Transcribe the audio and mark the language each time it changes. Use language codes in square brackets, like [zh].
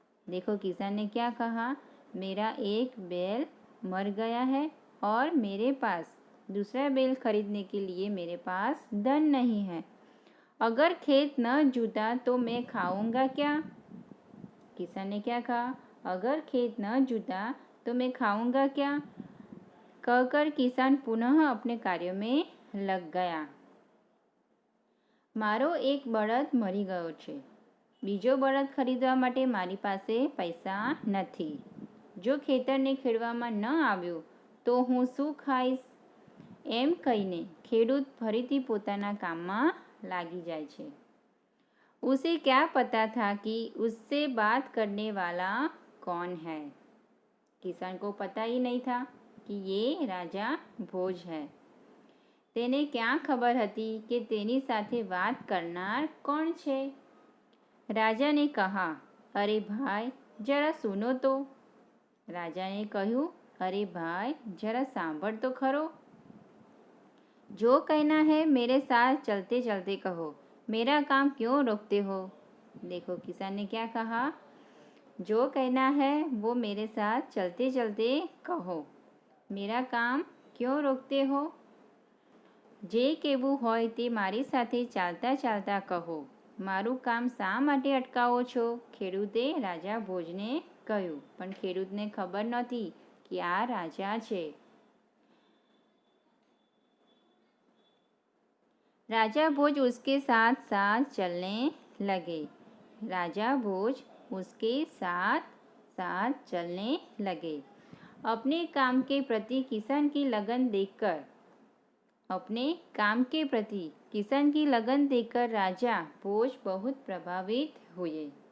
[hi] देखो किसान ने क्या कहा, मेरा एक बैल मर गया है और मेरे पास दूसरा बैल खरीदने के लिए मेरे पास धन नहीं है। अगर खेत न जूता तो मैं खाऊंगा क्या? किसान ने क्या कहा, अगर खेत न जूता तो मैं खाऊंगा क्या? कहकर किसान पुनः अपने कार्य में लग गया। [gu] મારો એક બળદ મરી ગયો છે, બીજો બળદ ખરીદવા માટે મારી પાસે પૈસા નથી. જો ખેતરને ખેડવામાં ન આવ્યું તો હું શું ખાઈશ? એમ કહીને ખેડૂત ફરીથી પોતાના કામમાં લાગી જાય છે. [hi] उसे क्या पता था कि उससे बात करने वाला कौन है? किसान को पता ही नहीं था कि ये राजा भोज है. [gu] તેને ક્યાં ખબર હતી કે તેની સાથે વાત કરનાર કોણ છે? રાજાને કહા, અરે ભાઈ, જરા સુનો તો. રાજાને કહ્યું, અરે ભાઈ, જરા સાંભળ તો ખરો. [hi] जो कहना है मेरे साथ चलते चलते कहो, मेरा काम क्यों रोकते हो? देखो किसान ने क्या कहा, जो कहना है वो मेरे साथ चलते चलते कहो, मेरा काम क्यों रोकते हो? [gu] જે કહેવું હોય તે મારી સાથે ચાલતા ચાલતા કહો, મારું કામ શા માટે અટકાવો છો? ખેડૂતે રાજા ભોજને કહ્યું, પણ ખેડૂતને ખબર નહોતી કે આ રાજા છે. [hi] राजा भोज उसके साथ साथ चलने लगे. राजा भोज उसके साथ साथ चलने लगे. अपने काम के प्रति किसान की लगन देखकर अपने काम के प्रति किसान की लगन देखकर राजा भोज बहुत प्रभावित हुए.